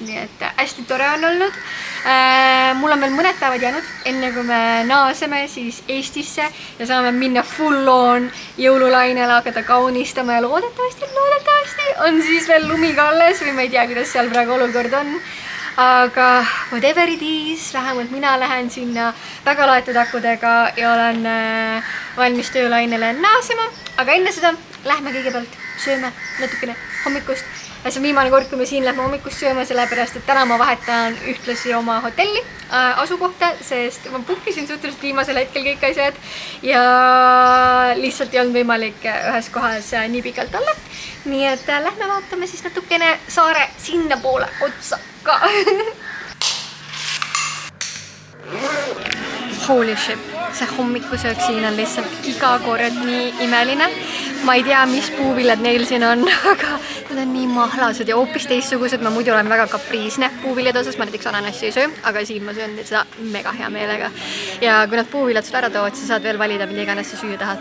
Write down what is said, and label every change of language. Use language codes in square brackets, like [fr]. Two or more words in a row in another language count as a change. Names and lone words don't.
[et] Nii et hästi tore on olnud. Mul on veel mõned päevad jäänud, enne kui me naaseme siis Eestisse ja saame minna [en] full on [et] jõululainele, hakata kaunistama ja loodetavasti on siis veel lumi ka alles või ma ei tea, kuidas seal praegu olukord on. [en] Aga whatever it is, [et] vähemalt mina lähen sinna väga laetud akudega ja olen valmis töölainele naasema. Aga enne seda lähme kõigepealt sööme natukene hommikust. See on viimane kord, kui me siin lähme hommikust sööma, sellepärast et täna ma vahetan ühtlasi oma hotelli asukohta, sest ma bookisin suhteliselt viimasel hetkel kõik asjad ja lihtsalt ei olnud võimalik ühes kohas nii pikalt olla. Nii et lähme vaatame siis natukene saare sinna poole otsa ka. [en] Holy shit, [et] see hommikusöök siin on lihtsalt iga kord nii imeline. Ma ei tea, mis puuviljad neil siin on, aga need on nii mahlased ja hoopis teistsugused. Ma muidu olen väga kapriisne puuviljad osas, ma näiteks ananassi ei söö, aga siin ma söön seda mega hea meelega. Ja kui nad puuviljad sulle ära toovad, siis saad veel valida, mida iganes sa süüa tahad.